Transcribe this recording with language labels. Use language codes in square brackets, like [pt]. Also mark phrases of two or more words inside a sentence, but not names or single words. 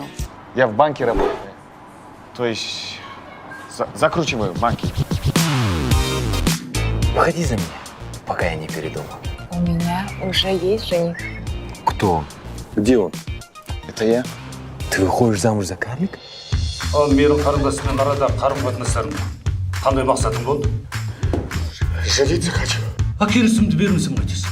[ru] Я в банке работаю. То есть... закручиваю банки. Выходи за меня, пока я не передумал. У меня уже есть жених. Кто? Где он? Это я. Ты выходишь замуж за карлика? [kk] Ал менің қарындасыммен арада қарым-қатынастарың қандай мақсатың болды? [ru] Жениться хочу. [kk] А келісімді бермесем қайтесің?